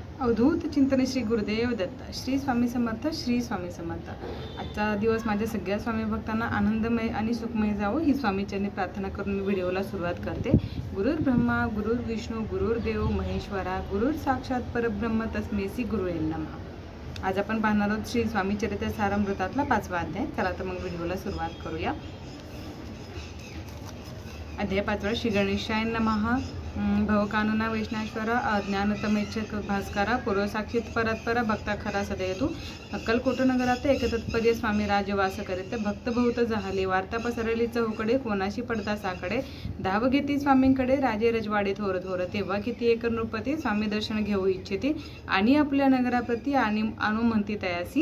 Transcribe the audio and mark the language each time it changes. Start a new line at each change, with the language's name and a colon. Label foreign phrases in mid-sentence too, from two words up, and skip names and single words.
Marathi: अवधूत चिंतन श्री गुरुदेव दत्त. श्री स्वामी समर्थ. श्री स्वामी समर्थ. आजचा दिवस माझ्या सगळ्या स्वामी भक्तांना आनंदमय आणि सुखमय जावं ही स्वामीचरणी प्रार्थना करून मी व्हिडिओला सुरुवात करते.
Sanskrit: गुरुर ब्रह्मा गुरुर विष्णू गुरुर्देव महेश्वरा गुरुर साक्षात परब्रह्म तस्मै श्री गुरुवे नमः.
Marathi: आज आपण पाहणार आहोत श्री स्वामी चरित्र सारामृतातला 5वा अध्याय. चला तर मग व्हिडिओला सुरुवात करूया. अध्याय 5.
Sanskrit: श्री गणेशाय नमः.
Marathi: भवकानुना वैष्णेश्वरा अज्ञानतमेच्छक भास्करा पूर्वसाक्षित परत्परा भक्ता खरा सदयतु. अक्कलकोट नगरात एकतत्पर्य स्वामी राजवास करीत भक्त बहुत जाहले. वार्ता पसरली चहूकडे कोणाशी पडता साकडे. धाव घेती स्वामींकडे राजे रजवाडे थोर थोर. तेव्हा किती एक नृपती स्वामी दर्शन घेऊ इच्छिती. आणि आपल्या नगराप्रती आणि आणू म्हणती तयासी.